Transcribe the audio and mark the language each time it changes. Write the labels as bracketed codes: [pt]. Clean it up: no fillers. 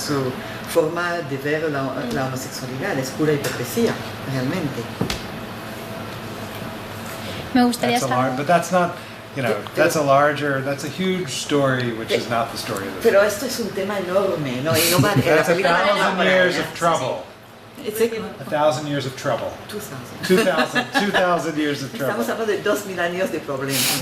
[es] Su forma de ver la homosexualidad, es pura hipocresía, realmente. Me gustaría saber. [en] But that's not, you know, that's a huge story, which is not the story of the film. [es] Pero esto es un tema enorme, ¿no? Y no va, [en] That's 1,000 years of trouble. It's 1,000 years of trouble. 2,000 years of trouble. [es] Estamos hablando de 2.000 años de problemas.